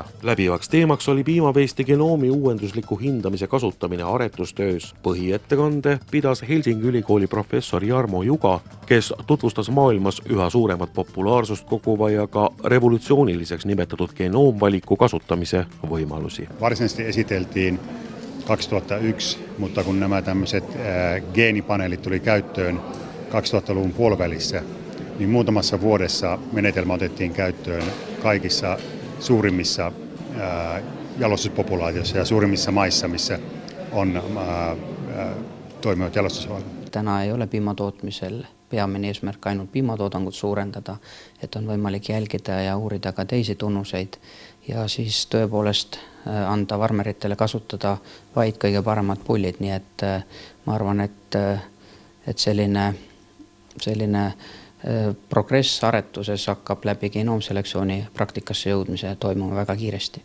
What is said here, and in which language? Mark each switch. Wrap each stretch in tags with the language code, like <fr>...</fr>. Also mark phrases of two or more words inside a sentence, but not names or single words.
<et>Läbivaks teemaks oli piimaveiste genoomi uuendusliku hindamise kasutamine aretustöös. Põhiettekande pidas Helsingi Ülikooli professor Jarmo Juga, kes tutvustas maailmas üha suuremat populaarsust koguva ja ka revolutsiooniliseks nimetatud genoomvaliku kasutamise võimalusi.</et> <fi>Varsinaisesti esiteltiin 2001, mutta kun nämä tämmöiset geenipaneelit tuli käyttöön 2000-luvun puolivälissä, niin muutamassa vuodessa menetelmä otettiin käyttöön kaikissa suurimmissa jalostuspopulaatioissa ja suurimmissa maissa, missä on toimivat jalostusohjelmat.</fi> <et>Täna ei ole piimatootmisel peamine eesmärk ainult piimatoodangut suurendada, et on võimalik jälgida ja uurida ka teisi tunnuseid ja siis tõepoolest anda varmeritele kasutada vaid kõige paremad pullid, nii et ma arvan, et selline progress aretuses hakkab läbi genoomselektsiooni praktikasse jõudmise toimuma väga kiiresti.</et>